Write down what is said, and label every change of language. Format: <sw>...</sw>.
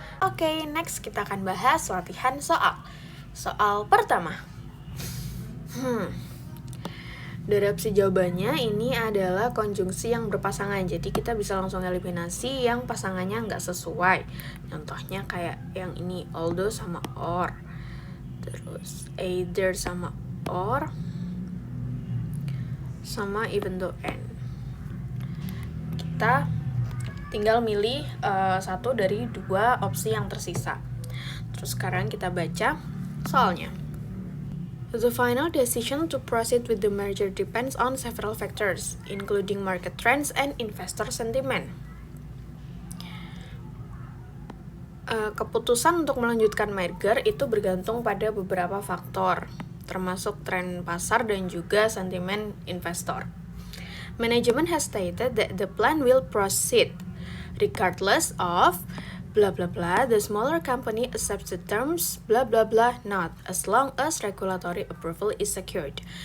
<id>Oke, next kita akan bahas latihan soal. Soal pertama. Deskripsi jawabannya ini adalah konjungsi yang berpasangan. Jadi kita bisa langsung eliminasi yang pasangannya nggak sesuai. Contohnya kayak yang ini, although sama or. Terus either sama or, sama even though and. Kita tinggal milih satu dari dua opsi yang tersisa. Terus sekarang kita baca soalnya.</id> <en>The final decision to proceed with the merger depends on several factors, including market trends and investor sentiment.</en> <id>Keputusan untuk melanjutkan merger itu bergantung pada beberapa faktor, termasuk tren pasar dan juga sentimen investor.</id> <en>Management has stated that the plan will proceed regardless of blah blah blah, the smaller company accepts the terms blah blah blah not, as long as regulatory approval is secured.</en>